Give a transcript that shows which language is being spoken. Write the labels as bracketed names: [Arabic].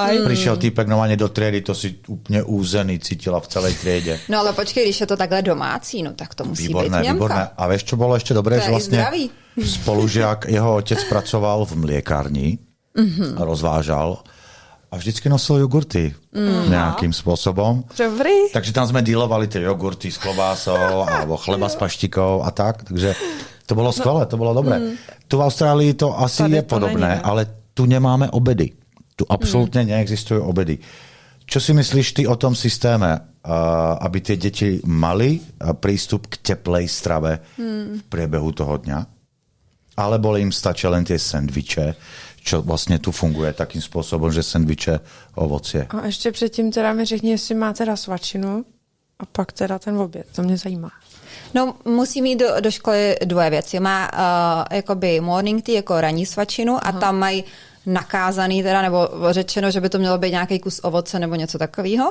[Slovak] Prišiel týpek normálne do triedy, to si úplne úzený cítila v celej triede. [Czech] No ale počkej, když je to takhle domácí, no tak to musí být Němka. [Slovak] Výborné. A vieš, čo bolo ešte dobré? To že vlastne spolužiak, jeho otec pracoval v mliekárni a rozvážal a vždycky nosil jogurty nejakým spôsobom. Dobrý. Takže tam sme dealovali tie jogurty s klobásou alebo chleba s paštikou a tak. Takže to bolo skvelé, to bolo dobré. Tu v Austrálii to asi je podobné, ale tu nemáme obedy. Tu absolútne neexistujú obedy. Čo si myslíš ty o tom systéme, aby tie deti mali prístup k teplej strave v priebehu toho dňa? Alebo im stačí len tie sendviče, čo [Czech] vlastně tu funguje takým způsobem, [Slovak] že sendviče, ovocie. [Czech] A ještě předtím teda mi řekni, jestli má teda svačinu a pak teda ten oběd. To mě zajímá. No, musí mít do školy dvoje věci. Má jakoby [English] morning tea, [Czech] jako ranní svačinu a tam mají nakázaný teda, nebo řečeno, že by to mělo být nějaký kus ovoce nebo něco takového.